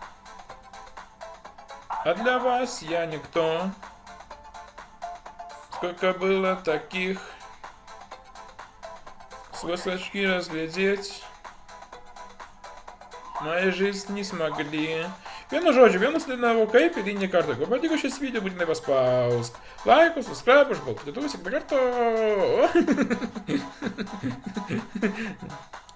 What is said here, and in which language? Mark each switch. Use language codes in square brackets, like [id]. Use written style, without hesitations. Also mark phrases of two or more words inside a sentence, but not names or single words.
[ru] А для вас я никто. Сколько было таких. Сквозь очки разглядеть. Мою жизнь не смогли. [lt] Vienu žodžiu, vienas dainavo kaip eilinį kartą. Jeigu patiko šis video, būtinai paspausk laikus, subscribe, užbaltyti, kitą kartą.